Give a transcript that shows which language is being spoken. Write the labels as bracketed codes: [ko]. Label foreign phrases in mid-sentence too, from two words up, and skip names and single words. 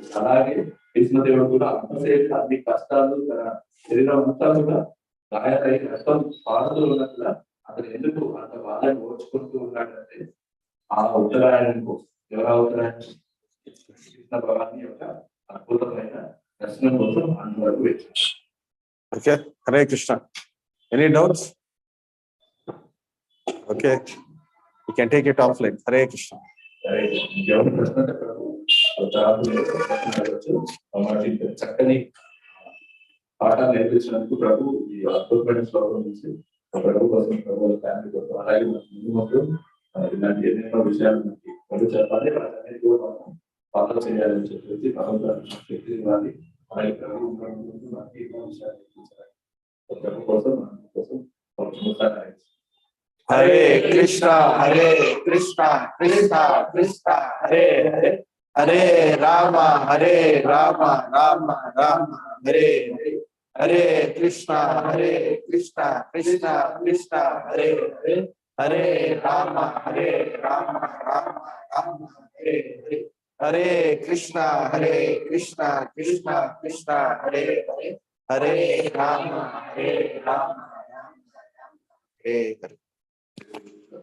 [te] అలాగే భీష్మదేవుడు కూడా అంతసేపు అన్ని కష్టాలు తన శరీరం అంతా కూడా గాయాలై రక్తం పారుతూ ఉన్నట్లా అతను ఎందుకు అంత బాధను ఓర్చుకుంటూ ఉన్నాడంటే ఆ ఉత్తరాయణం కోసం. ఎవరా ఉత్తరాయణం? కృష్ణ భగవాన్ యొక్క అద్భుతమైన దర్శనం కోసం అంతవరకు వచ్చారు. [en] Okay, Hare Krishna. Any doubts? Okay, you can take it offline. Hare Krishna. [te] ఎవరి ప్రశ్న చక్కని పాఠాలు నేర్పించినందుకు ప్రభు ఈ అద్భుతమైన శ్లోకం నుంచి ప్రభు కోసం ప్రభు ఫ్యామిలీ కోసం అలాగే ముందు ముందు ఇలాంటి ఎన్నెన్నో విషయాలు మనకి ప్రభు చెప్పాలి వాటన్నిటి కూడా మనం ఫాలో చేయాలని చెప్పేసి భగవంతుడు శక్తి ఇవ్వాలి అలాగే ప్రభు ముందు మనకి ఎన్నో విషయాలు నేర్పించాలి ప్రభు కోసం మన కోసం కొంచెం [sa] హరే కృష్ణ కృష్ణ కృష్ణ హరే హరే హరే రామ రామ రామ హరే హరే హరే కృష్ణ కృష్ణ కృష్ణ హరే హరే హరే రామ రామ రామ హరే హరే హరే కృష్ణ కృష్ణ కృష్ణ హరే హరే హరే రామ రామ హరే హరే.